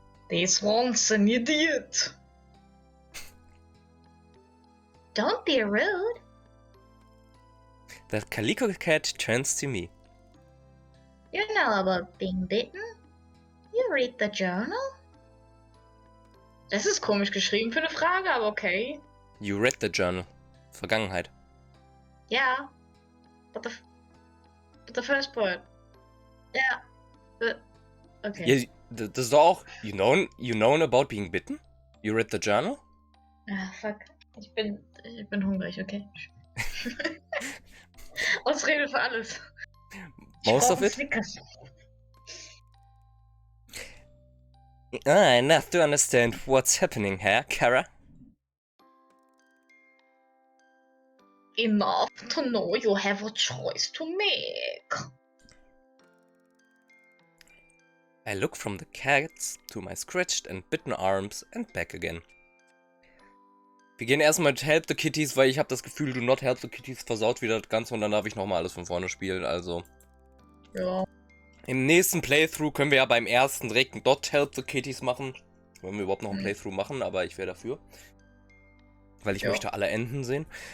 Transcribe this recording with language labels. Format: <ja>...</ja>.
<en>This one's an idiot. Don't be rude. The calico cat turns to me. You know about being bitten? You read the journal?</en> <de>Das ist komisch geschrieben für eine Frage, aber okay.</de> <en>You read the journal.</en> <de>Vergangenheit.</de> <en>Yeah. But the first part. Yeah. But okay.</en> <de>Ja, das ist doch auch.</de> <en>You know about being bitten? You read the journal? Ah, fuck.</en> <de>Ich bin hungrig, okay. Ausrede für alles.</de> <en>Most of it? Snickers. Enough to understand what's happening here, Kara. Enough to know you have a choice to make. I look from the cats to my scratched and bitten arms and back again.</en> <de>Wir gehen erstmal mit Help the Kitties, weil ich habe das Gefühl, Do Not Help the Kitties versaut wieder das Ganze und dann darf ich nochmal alles von vorne spielen, also. Ja. Im nächsten Playthrough können wir ja beim ersten direkt ein Dot Help the Kitties machen. Wenn wir überhaupt noch ein Playthrough machen, aber ich wäre dafür. Weil ich möchte alle Enden sehen.</de>